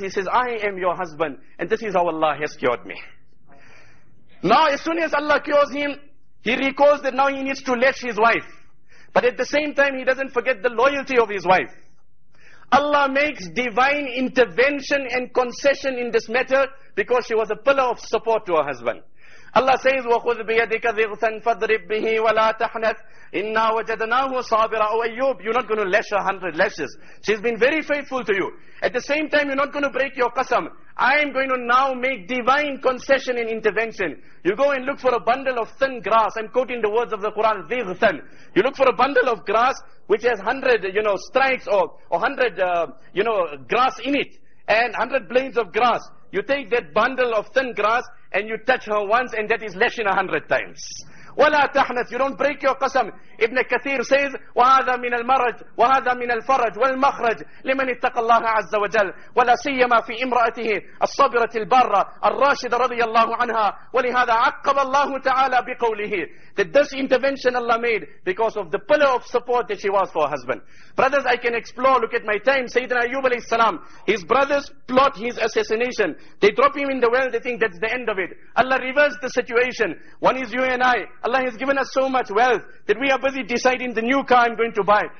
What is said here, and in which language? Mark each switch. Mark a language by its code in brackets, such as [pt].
[en] He says, I am your husband. And this is how Allah has cured me. Now as soon as Allah cures him, He recalls that now he needs to lash his wife. But at the same time, he doesn't forget the loyalty of his wife. Allah makes divine intervention and concession in this matter because she was a pillar of support to her husband. Allah says, [ar] وَخُذْ بِيَدِكَ ضِغْثًا فَاضْرِبْ بِهِ وَلَا تَحْنَثْ إِنَّا وَجَدْنَاهُ صَابِرًا. [en] Oh Ayyub, you're not going to lash her 100 lashes. She's been very faithful to you. At the same time, you're not going to break your qasam. I am going to now make divine concession and intervention. You go and look for a bundle of thin grass. I'm quoting the words of the Quran, ضِغْثًا. You look for a bundle of grass which has 100, strikes or 100, grass in it. And 100 blades of grass. You take that bundle of thin grass and you touch her once, and that is lashing 100 times. [ar] وَلَا تَحْنَثْ. [en] You don't break your qasam. Ibn Kathir says, [ar] وَهَذَا مِنَ الْمَرَجِ وَهَذَا مِنَ الْفَرَجِ وَالْمَخْرَجِ لِمَنِ اتَّقَى اللَّهَ عَزَّ وَجَلَّ وَلَا سِيَّمَا فِي إِمْرَأَتِهِ الصَّابِرَةِ الْبَارَّةِ الرَّاشِدَةِ رَضِيَ اللَّهُ عَنْهَا وَلِهَذَا عَقَّبَ اللَّهُ تَعَالَى بِقَوْلِهِ. [en] That this intervention Allah made because of the pillar of support that she was for her husband. Brothers, I can explore. Look at my time. Sayyidina Ayyub alayhi salam. His brothers plot his assassination. They drop him in the well. They think that's the end of it. Allah reversed the situation. One is you and I. Allah has given us so much wealth that we are busy deciding the new car I'm going to buy.